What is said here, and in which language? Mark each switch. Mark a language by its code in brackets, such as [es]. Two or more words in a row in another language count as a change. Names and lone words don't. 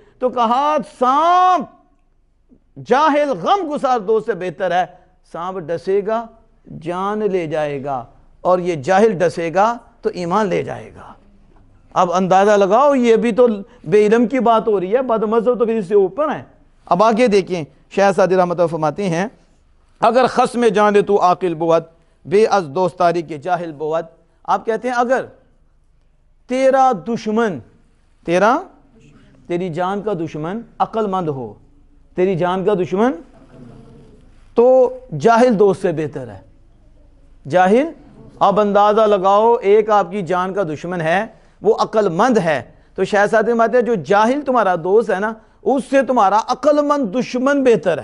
[ur] تو کہا سانپ جاہل غم گسار دوست سے بہتر ہے، سانپ ڈسے گا جان لے جائے گا، اور یہ جاہل ڈسے گا تو ایمان لے جائے گا۔ اب اندازہ لگاؤ، یہ بھی تو بے علم کی بات ہو رہی ہے، بد مذہب تو پھر اس سے اوپر ہے۔ اب آگے دیکھیں، شیخ سعدی رحمۃ اللہ فرماتے ہیں [fa] اگر خصم جان تو عاقل بود، بے از دوستاری کے جاہل بود۔ [ur] آپ کہتے ہیں اگر تیرا دشمن، تیری جان کا دشمن عقل مند ہو، تیری جان کا دشمن، تو جاہل دوست سے بہتر ہے۔ جاہل، اب اندازہ لگاؤ، ایک آپ کی جان کا دشمن ہے، وہ عقل مند ہے، تو شیخ سعدی فرماتے ہیں جو جاہل تمہارا دوست ہے نا، اس سے تمہارا عقل مند دشمن بہتر ہے۔